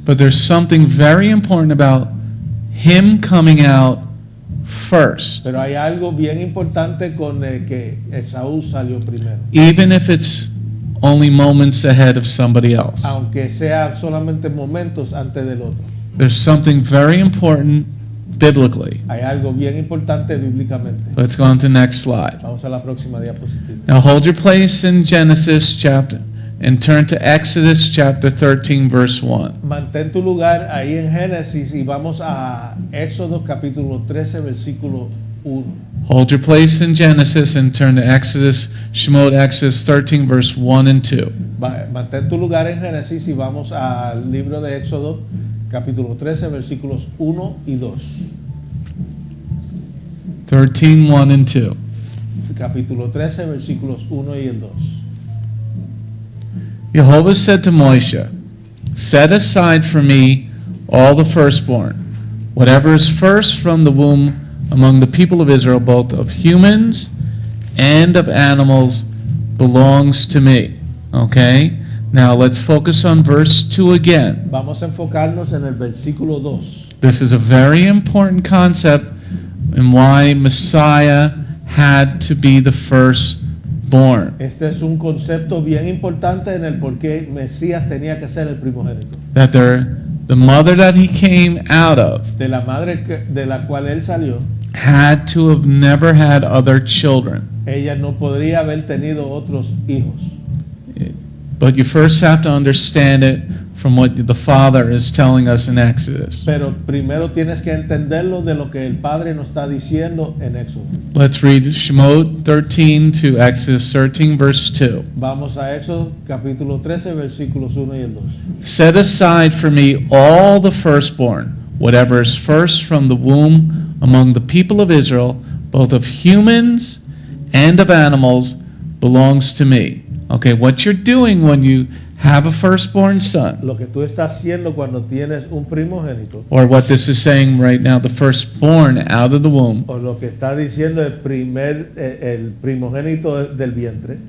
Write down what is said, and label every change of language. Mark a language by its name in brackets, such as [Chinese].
[English] But there's something very important about him coming out first, [Spanish] pero hay algo bien importante con el que Esaú salió primero, [English] even if it's only moments ahead of somebody else. [Spanish] aunque sea solamente momentos antes del otro. [English] There's something very important biblically. [Spanish] Hay algo bien importante bíblicamente. [English] Let's go on to the next slide. [Spanish] Vamos a la próxima diapositiva. [English] Now hold your place in Genesis chapter and turn to Exodus chapter 13 verse 1. [Spanish] Mantén tu lugar ahí en Génesis y vamos a Éxodo capítulo 13 versículo 1. [English] Hold your place in Genesis and turn to Exodus 13 verse 1 and 2. [Spanish] Mantén tu lugar en Génesis y vamos al libro de Éxodo capítulo 13 versículos 1 y 2. [English] 13, 1 and 2. [Spanish] Capítulo 13 versículos 1 y el 2. [English] Jehovah said to Moshe, set aside for me all the firstborn, whatever is first from the womb among the people of Israel, both of humans and of animals, belongs to me. Okay? Now let's focus on verse 2 again. [Spanish] Vamos a enfocarnos en el versículo 2. [English] This is a very important concept and why Messiah had to be the firstborn. [Spanish] Este es un concepto bien importante en el por qué Mesías tenía que ser el primogénito. [English] That the mother that he came out of [Spanish] De la madre de la cual él salió, [English] had to have never had other children. [Spanish] ella no podría haber tenido otros hijos. [English] But you first have to understand it from what the Father is telling us in Exodus. [Spanish] Pero primero tienes que entenderlo de lo que el Padre nos está diciendo en Éxodo. [English] Let's read Shemot 13 to Exodus 13, verse 2. [Spanish] Vamos a Éxodo capítulo 13, versículos 1 y el 2. [English] Set aside for me all the firstborn, whatever is first from the womb among the people of Israel, both of humans and of animals, belongs to me. Okay, what you're doing when you have a firstborn son, [Spanish] Lo que tú estás haciendo cuando tienes un primogénito, [English] or what this is saying right now, the firstborn out of the womb, [Spanish] o lo que está diciendo el primogénito del vientre,